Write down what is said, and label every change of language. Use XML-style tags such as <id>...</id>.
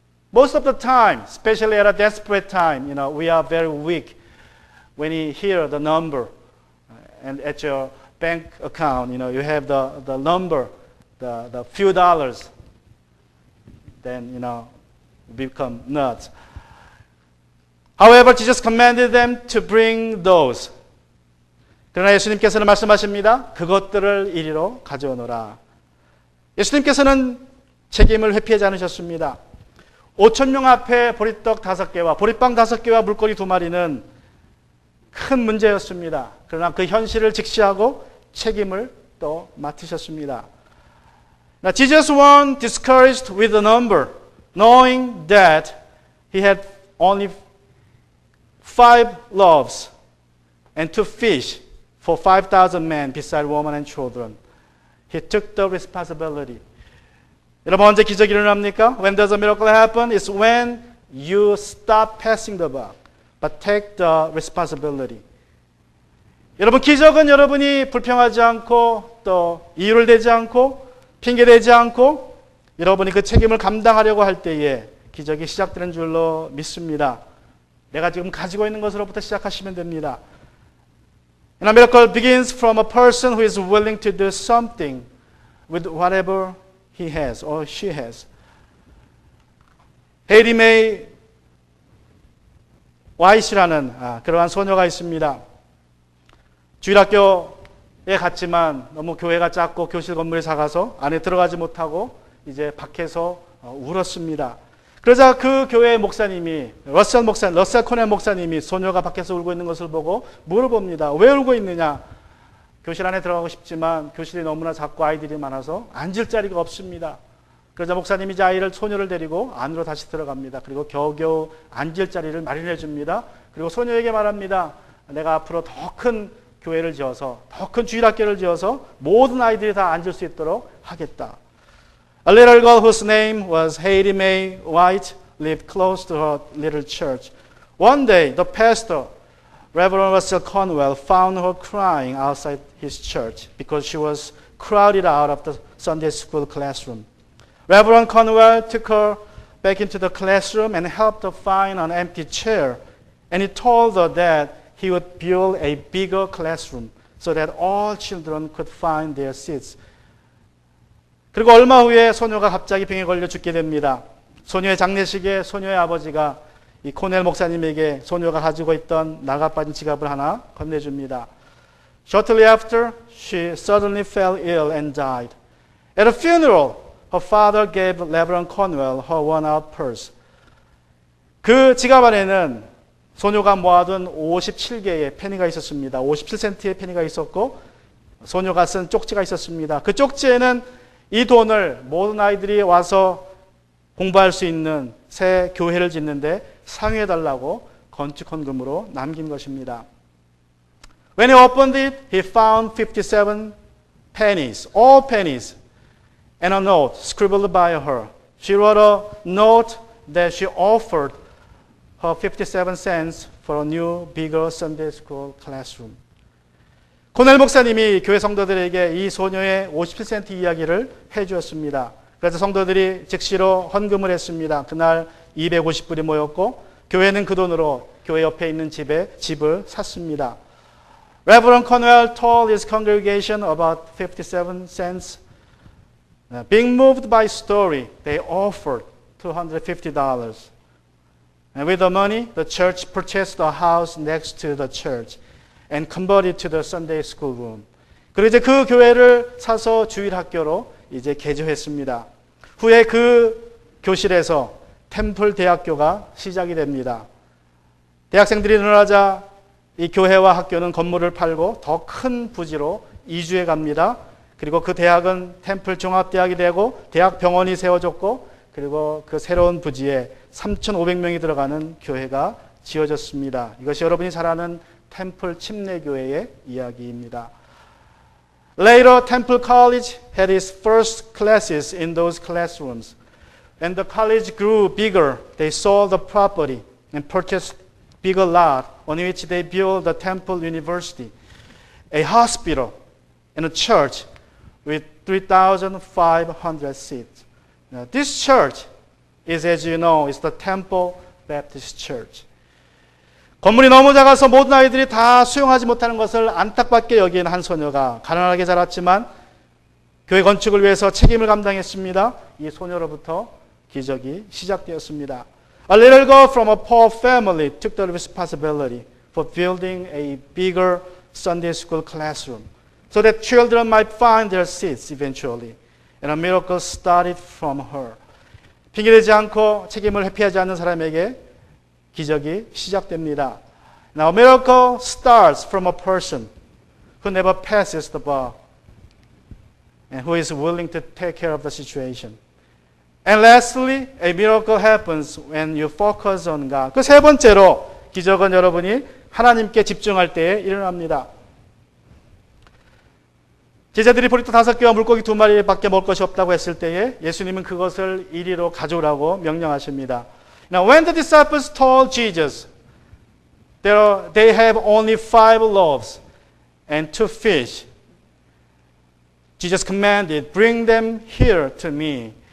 <en>Most of the time, especially at a desperate time, we are very weak when you hear the number and at your bank account, you have the number, the few dollars, then, become nuts. However, Jesus commanded them to bring those.</en> <ko>그러나 예수님께서는 말씀하십니다. 그것들을 이리로 가져오너라. 예수님께서는 책임을 회피하지 않으셨습니다. 5,000명 앞에 보리떡 5개와 보리빵 5개와 물고기 2마리는 큰 문제였습니다. 그러나 그 현실을 직시하고 책임을 또 맡으셨습니다.</ko> <en>Now, Jesus wasn't discouraged with the number, knowing that he had only 5 loaves and 2 fish for 5,000 men beside women and children. He took the responsibility.</en> <ko>여러분, 언제 기적이 일어납니까?</ko> <en>When does a miracle happen? It's when you stop passing the buck, but take the responsibility.</en> <ko>여러분, 기적은 여러분이 불평하지 않고 또 이유를 대지 않고 핑계대지 않고 여러분이 그 책임을 감당하려고 할 때에 기적이 시작되는 줄로 믿습니다. 내가 지금 가지고 있는 것으로부터 시작하시면 됩니다.</ko> <en>And a miracle begins from a person who is willing to do something with whatever he has or she has.</en> <ko>헤이리 메이 와이시라는 그러한 소녀가 있습니다. 주일학교에 갔지만 너무 교회가 작고 교실 건물이 작아서 안에 들어가지 못하고 이제 밖에서 울었습니다. 그러자 그 교회의 목사님이 러셀 코넬 목사님이 소녀가 밖에서 울고 있는 것을 보고 물어봅니다. 왜 울고 있느냐? 교실 안에 들어가고 싶지만 교실이 너무나 작고 아이들이 많아서 앉을 자리가 없습니다. 그러자 목사님이 이제 소녀를 데리고 안으로 다시 들어갑니다. 그리고 겨우겨우 앉을 자리를 마련해 줍니다. 그리고 소녀에게 말합니다. 내가 앞으로 더 큰 교회를 지어서 더 큰 주일학교를 지어서 모든 아이들이 다 앉을 수 있도록 하겠다.</ko> <en>A little girl whose name was Hailey Mae White lived close to her little church. One day, the pastor, Reverend Russell Conwell, found her crying outside his church because she was crowded out of the Sunday school classroom. Reverend Conwell took her back into the classroom and helped her find an empty chair. And he told her that he would build a bigger classroom so that all children could find their seats.</en> <ko>그리고 얼마 후에 소녀가 갑자기 병에 걸려 죽게 됩니다. 소녀의 장례식에 소녀의 아버지가 이 코넬 목사님에게 소녀가 가지고 있던 나가빠진 지갑을 하나 건네줍니다.</ko> <en>Shortly after, she suddenly fell ill and died. At a funeral, her father gave Reverend Conwell her worn-out purse.</en> <ko>그 지갑 안에는 소녀가 모아둔 57개의 페니가 있었습니다. 57센트의 페니가 있었고 소녀가 쓴 쪽지가 있었습니다. 그 쪽지에는 이 돈을 모든 아이들이 와서 공부할 수 있는 새 교회를 짓는데 상여해달라고 건축헌금으로 남긴 것입니다.</ko> <en>When he opened it, he found 57 pennies, all pennies, and a note scribbled by her. She wrote a note that she offered her 57 cents for a new, bigger Sunday school classroom.</en> <ko>코넬 목사님이 교회 성도들에게 이 소녀의 57센트 이야기를 해주었습니다. 그래서 성도들이 즉시로 헌금을 했습니다. 그날 250불이 모였고 교회는 그 돈으로 교회 옆에 있는 집을 샀습니다.</ko> <en>Reverend Cornwell told his congregation about 57 cents. Being moved by story, they offered $250. And with the money, the church purchased a house next to the church and converted to the Sunday school room.</en> <ko>그리고 이제 그 교회를 사서 주일 학교로 이제 개조했습니다. 후에 그 교실에서 템플 대학교가 시작이 됩니다. 대학생들이 늘어나자 이 교회와 학교는 건물을 팔고 더 큰 부지로 이주해 갑니다. 그리고 그 대학은 템플 종합대학이 되고 대학 병원이 세워졌고 그리고 그 새로운 부지에 3,500명이 들어가는 교회가 지어졌습니다. 이것이 여러분이 잘 아는 템플 침례교회의 이야기입니다.</ko> <en>Later, Temple College had its first classes in those classrooms. When the college grew bigger, they sold the property and purchased bigger lot on which they built the Temple University, a hospital, and a church with 3,500 seats. Now, this church is, as you know, is the Temple Baptist Church.</en> <ko>건물이 너무 작아서 모든 아이들이 다 수용하지 못하는 것을 안타깝게 여긴 한 소녀가 가난하게 자랐지만 교회 건축을 위해서 책임을 감당했습니다. 이 소녀로부터 기적이 시작되었습니다.</ko> <en>A little girl from a poor family took the responsibility for building a bigger Sunday school classroom so that children might find their seats eventually. And a miracle started from her.</en> <ko>핑계대지 않고 책임을 회피하지 않는 사람에게 기적이 시작됩니다.</ko> <en>Now, a miracle starts from a person who never passes the bar and who is willing to take care of the situation. And lastly, a miracle happens when you focus on God.</en> <ko>그 세 번째로 기적은 여러분이 하나님께 집중할 때에 일어납니다. 제자들이 보리떡 5개와 물고기 2마리밖에 먹을 것이 없다고 했을 때에 예수님은 그것을 이리로 가져오라고 명령하십니다.</ko> <en>Now, when the disciples told Jesus they have only 5 loaves and 2 fish, Jesus commanded, bring them here to me.</en>